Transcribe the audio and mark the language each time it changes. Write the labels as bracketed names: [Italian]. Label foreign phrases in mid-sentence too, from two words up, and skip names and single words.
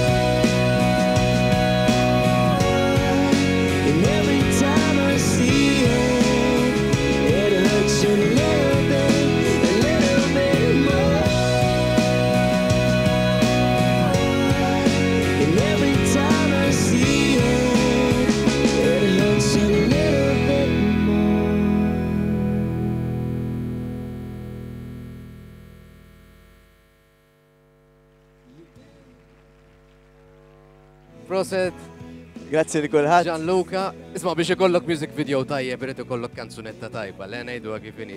[English] And every time I see it, it hurts a little bit more. And every time I see it, it hurts a little bit more. [Maltese] Proset, Grazzi li kulħadd. Gianluca. Isma' biex ikollok [English] music video [Maltese] tajjeb irid ikollok kanzunetta tajba, le ngħiduha kif inhi.